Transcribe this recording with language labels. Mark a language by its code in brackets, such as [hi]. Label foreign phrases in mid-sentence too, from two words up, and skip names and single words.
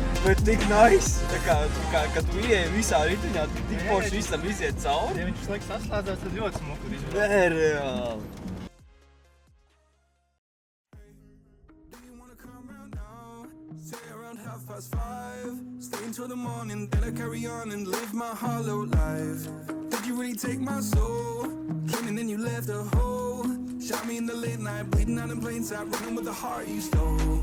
[lv] Bet tik nice, tā kā, kad tu ieej visā ritiņā, tik forši visam iziet cauri. Ja viņš laiks saslēdzās, tad ļoti smuku izvēlēt. Nereāli. [en] Stay until the morning, then I carry on and live my hollow life. Did you really take my soul? Came and then you left a hole. Shot me in the late night, bleeding out in plain sight, running with the heart you stole.